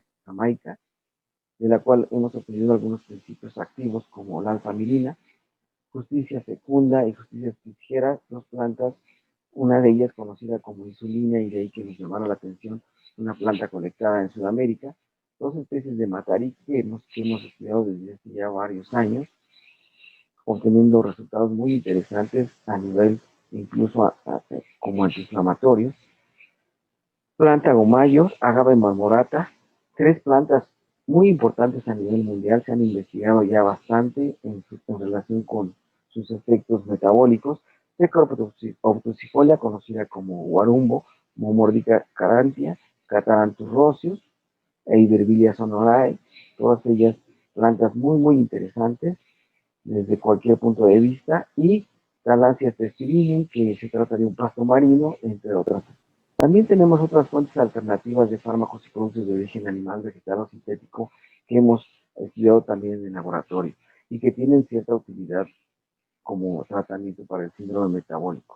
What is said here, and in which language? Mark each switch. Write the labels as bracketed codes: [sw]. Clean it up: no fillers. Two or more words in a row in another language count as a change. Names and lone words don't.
[es] jamaica, de la cual hemos obtenido algunos principios activos como la alfa-milina, Justicia fecunda y Justicia spitziera, dos plantas, una de ellas conocida como insulina y de ahí que nos llamaron la atención, una planta colectada en Sudamérica, dos especies de matari que hemos estudiado desde hace ya varios años, obteniendo resultados muy interesantes a nivel incluso como antiinflamatorios. Planta gomayo, agave marmorata, tres plantas muy importantes a nivel mundial, se han investigado ya bastante en relación con sus efectos metabólicos. Seca obtusifolia, conocida como guarumbo, Momordica carantia, Cataranthus roseus e Ibervilla sonorae, todas ellas plantas muy interesantes desde cualquier punto de vista, y Thalassia testudinum, que se trata de un pasto marino, entre otras. También tenemos otras fuentes alternativas de fármacos y productos de origen animal, vegetal o sintético que hemos estudiado también en el laboratorio y que tienen cierta utilidad como tratamiento para el síndrome metabólico.